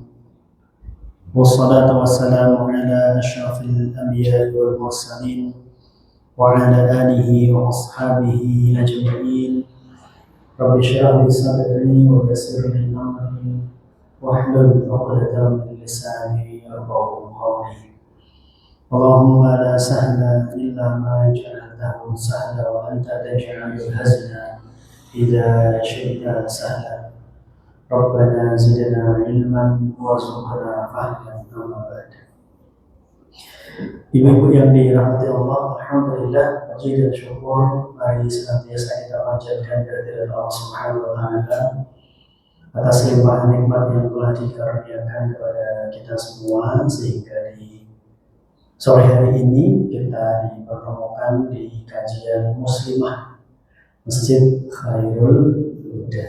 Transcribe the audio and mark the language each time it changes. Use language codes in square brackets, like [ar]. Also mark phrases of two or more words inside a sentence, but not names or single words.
[ar] والصلاة والسلام على أشرف الأنبياء والمرسلين وعلى آله وأصحابه أجمعين. رب اشرح لي صدري ويسر لي أمري واحلل عقدة من لساني يفقهوا قولي. اللهم لا سهل إلا ما جعلته سهلا وأنت تجعل الحزن إذا شئت سهلا. ربنا زدنا علما وارزقنا فهما أما بعد. [id] Ibu-ibu yang dirahmati Allah, alhamdulillah, puji dan syukur mari senantiasa kita panjatkan kehadirat Allah [ar] سبحانه وتعالى [id] atas limpahan nikmat yang telah dikaruniakan kepada kita semua, sehingga di sore hari ini kita dipertemukan di kajian muslimah Masjid Khairul Huda.